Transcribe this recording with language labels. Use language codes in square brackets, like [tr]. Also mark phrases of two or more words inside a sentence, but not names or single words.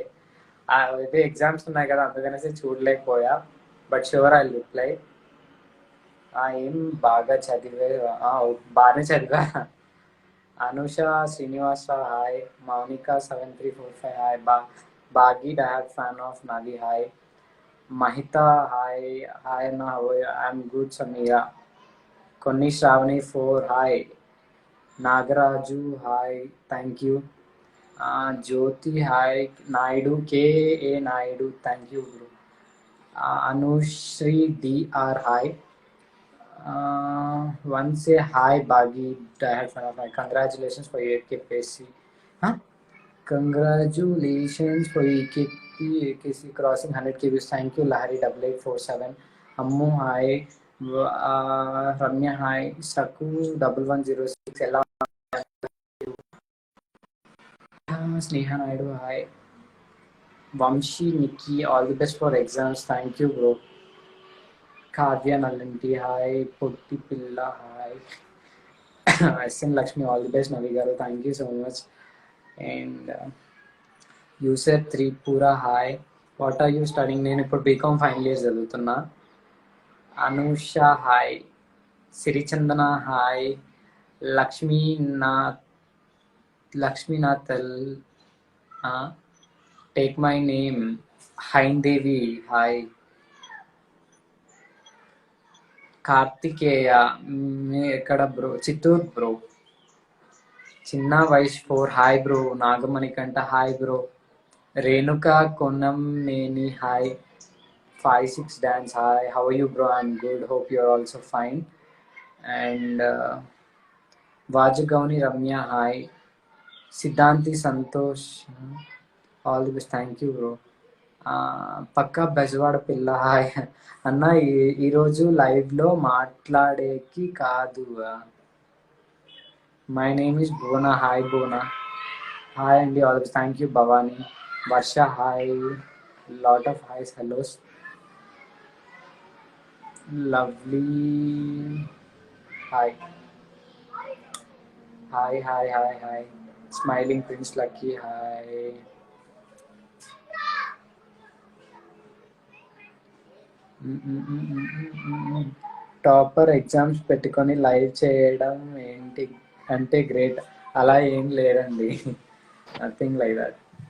[te] మేబీ ఎగ్జామ్స్ ఉన్నాయి కదా అందుకనేసి చూడలేకపోయా, [en] but sure I reply. [te] ఏం బాగా చదివే? బాగానే చదివా. అనుష శ్రీనివాసరావు హాయ్. [en] Mounika 7345 hi. Bagi diad fan of nadi hi. Mahita, hi. Hi, Anna, how are you? I'm good, Samira. Konni Shravani 4, hi. Nagaraju, hi. Thank you. Jyoti, hi. Naidu, K.A. Naidu, thank you, bro. Anushri, D.R., hi. One say hi, Bagi. I had fun of my congratulations for your KPSC. Huh? Congratulations for AKC crossing 100 KBs. Thank you, Lahari 8847. Ammu, hi. Ramya, hi. Saku 1106. Ella, Sneha Naidu, hi. Vamshi, Nikki, all the best for exams. Thank you, bro. Kavya Nalanti, hi. Putti Pilla, hi. SN Lakshmi, all the best, Navigaru. Thank you so much. And user Tripura hi. What are you studying? [te] నేను ఇప్పుడు [en] B.Com final year [te] చదువుతున్నా. అనూష హాయ్. సిరిచందన హాయ్. [en] Lakshminath Lakshminathal take my name. [te] హైందేవి హాయ్. కార్తికేయ మీ ఎక్కడ బ్రో? చిత్తూరు బ్రో. చిన్న వయసు 4 [en] hi bro. Nagamanikanta hi bro. Renuka Konamneni, hi. 56 Dance, hi. How are you, bro? I'm good. Hope you're also fine. And Vajagauni Ramya, hi. Siddhanti Santosh, all the best. Thank you, bro. [te] పక్కా బెజవాడ పిల్ల హాయ్ అన్న. ఈరోజు లైవ్లో మాట్లాడేకి కాదు. [en] My name is Bhuvana, hi Bhuvana. Hi andi, all the best. Thank you Bhavani. Varsha, hi. Lot of highs, hellos. Lovely. Hi. Hi, hi, hi, hi. Smiling Prince Lucky, hi. topper exams [te] పెట్టుకొని లైవ్ చేయడం ఏంటి అంటే గ్రేట్. అలా ఏం లేదండి. [en] nothing like that.